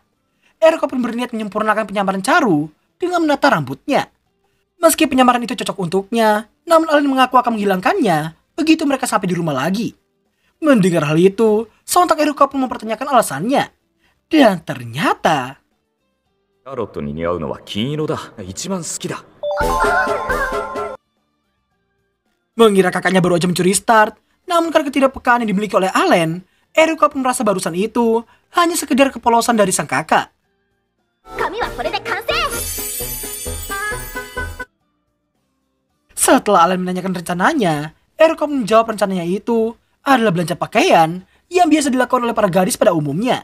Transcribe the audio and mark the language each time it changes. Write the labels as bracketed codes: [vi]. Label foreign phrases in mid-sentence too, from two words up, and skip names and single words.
[id] Eruka pun berniat menyempurnakan penyamaran Charu dengan menata rambutnya. Meski penyamaran itu cocok untuknya, namun Allen mengaku akan menghilangkannya begitu mereka sampai di rumah lagi. Mendengar hal itu, sontak Eruka pun mempertanyakan alasannya. Dan ternyata... [ja] シャーロットに似合うのは金色だ。一番好きだ。 [id] Mengira kakaknya baru aja mencuri start, namun karena ketidakpekaan yang dimiliki oleh Allen, Eruka pun merasa barusan itu hanya sekedar kepolosan dari sang kakak. Setelah Allen menanyakan rencananya, Eruka pun menjawab rencananya itu adalah belanja pakaian yang biasa dilakukan oleh para gadis pada umumnya.